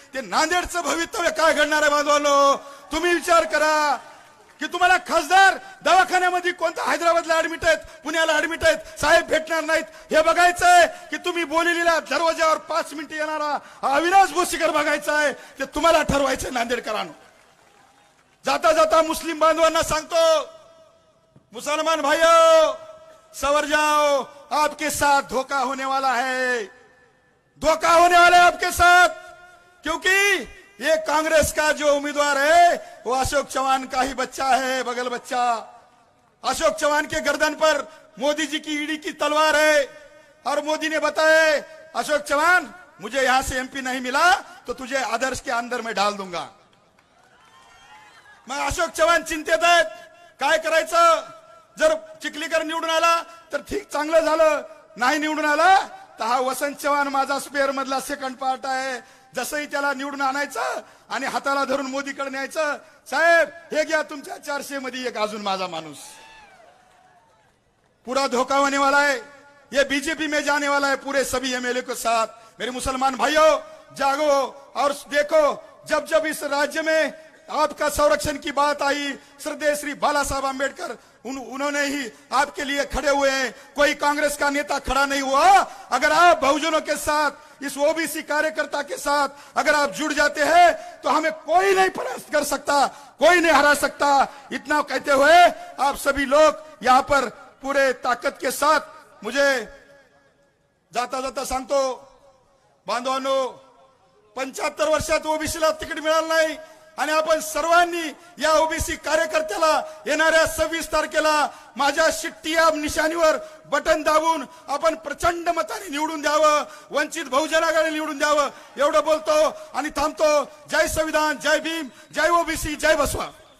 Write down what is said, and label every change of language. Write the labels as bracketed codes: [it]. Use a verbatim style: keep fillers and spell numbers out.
[mr] ते नांदेडचं भवितव्य काय घडणार आहे बांधवांनो, तुम्ही विचार करा की तुम्हाला खासदार दवाखान्यामध्ये कोणता, हैदराबादला ऍडमिट आहेत, पुण्याला ऍडमिट आहेत, साहेब भेटणार नाहीत, हे बघायचं आहे की तुम्ही बोलिलेला दरवाज्यावर पाच मिनिटं येणारा हा अविनाश भोसीकर बघायचा आहे, ते तुम्हाला ठरवायचं नांदेडकरांनो. जाता जाता मुस्लिम बांधवांना सांगतो, [hi] मुसलमान भाइयों सवर जाओ, आपके साथ धोखा होने वाला है, धोखा होने वाला है आपके साथ, क्योंकि ये कांग्रेस का जो उम्मीदवार है वो अशोक चौहान का ही बच्चा है, बगल बच्चा. अशोक चौहान के गर्दन पर मोदी जी की ईडी की तलवार है और मोदी ने बताया, अशोक चौहान मुझे यहां से एमपी नहीं मिला तो तुझे आदर्श के अंदर में डाल दूंगा. [mr] मग अशोक चव्हाण चिंतेत आहेत, काय करायचं. जर चिखलीकर निवडून आला तर ठीक, चांगलं झालं. नाही निवडून आला तर हा वसंत चव्हाण माझा स्पेअर मधला सेकंड पार्ट आहे. जसंही त्याला निवडून आणायचं आणि हाताला धरून मोदीकडे न्यायचं, साहेब हे घ्या तुमच्या चारशे मध्ये एक अजून माझा माणूस. [hi] पूरा धोखा होने वाला है, ये बीजेपी में जाने वाला है पूरे सभी एमएलए के साथ. मेरे मुसलमान भाइयों जागो और देखो, जब जब इस राज्य में आपका संरक्षण की बात आई, श्रद्धेय श्री बाला साहब आम्बेडकर उन, उन्होंने ही आपके लिए खड़े हुए हैं. कोई कांग्रेस का नेता खड़ा नहीं हुआ. अगर आप बहुजनों के साथ, इस ओबीसी कार्यकर्ता के साथ अगर आप जुड़ जाते हैं तो हमें कोई नहीं परास्त कर सकता, कोई नहीं हरा सकता. इतना कहते हुए आप सभी लोग यहाँ पर पूरे ताकत के साथ, [mr] मुझे जाता जाता सांगतो बांधवांनो, पंच्याहत्तर वर्षात ओबीसीला तिकीट मिळालं नाही आणि आपण सर्वांनी या ओबीसी कार्यकर्त्याला येणाऱ्या सव्वीस तारखेला माझ्या शिट्टी या निशाणीवर बटन दाबून आपण प्रचंड मताने निवडून द्यावं, वंचित बहुजन आघाडी निवडून द्यावं एवढं बोलतो आणि थांबतो. जय संविधान, जय भीम, जय ओबीसी, जय बसवा.